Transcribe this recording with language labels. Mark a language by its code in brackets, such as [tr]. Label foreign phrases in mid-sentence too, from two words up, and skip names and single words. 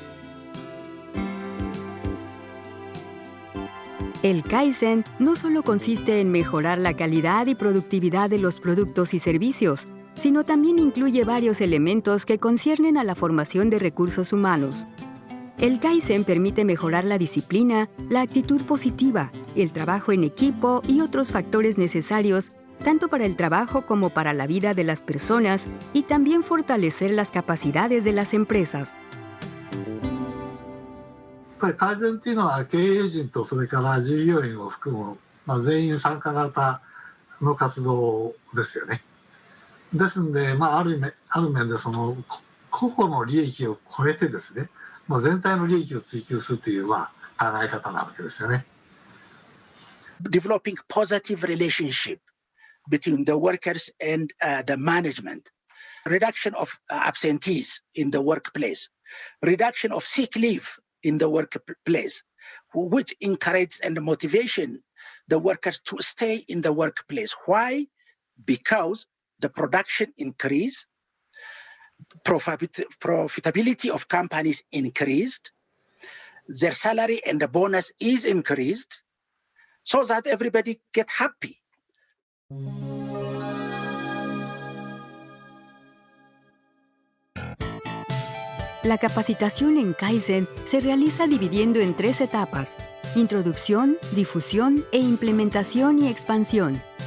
[es] El Kaizen no solo consiste en mejorar la calidad y productividad de los productos y servicios, sino también incluye varios elementos que conciernen a la formación de recursos humanos. El Kaizen permite mejorar la disciplina, la actitud positiva, el trabajo en equipo y otros factores necesarios tanto para el trabajo como para la vida de las personas, y también fortalecer las capacidades de las empresas. [ja] やっぱり改善というのは経営陣とそれから従業員を含む、全員参加型の活動ですよね。ですので、ある面でその個々の利益を超えてですね、全体の利益を追求するという考え方なわけですよね。 [en] Developing positive relationship between the workers and the management, reduction of absentees in the workplace, reduction of sick leave in the workplace, which encourages and motivation the workers to stay in the workplace. Why? Because the production increased, profitability of companies increased, their salary and the bonus is increased, so that everybody get happy. [es] La capacitación en Kaizen se realiza dividiendo en 3 etapas: introducción, difusión e implementación y expansión.